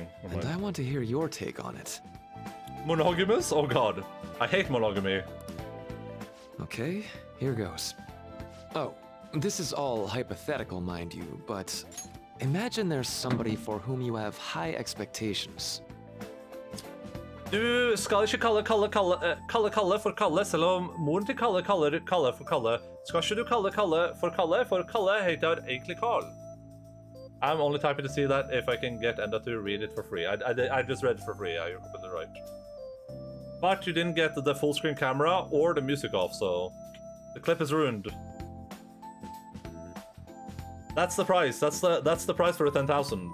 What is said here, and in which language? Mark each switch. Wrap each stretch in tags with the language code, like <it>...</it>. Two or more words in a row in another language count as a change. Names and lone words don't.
<en>And I want to hear your take on it. Monogamous? Oh god. I hate monogamy. Okay, here goes. Oh, this is all hypothetical, mind you, but imagine there's somebody for whom you have high expectations.</en> <no>Du skal ikke kalle Kalle for Kalle, selv om moren til Kalle kaller Kalle for Kalle. Skal ikke du kalle Kalle, for Kalle heter egentlig Carl.</no> <en>I'm only typing to see that if I can get Enda to read it for free. I just read it for free, yeah, you're completely right. But you didn't get the full screen camera or the music off, so the clip is ruined. That's the price. That's the price for the 10,000.</en>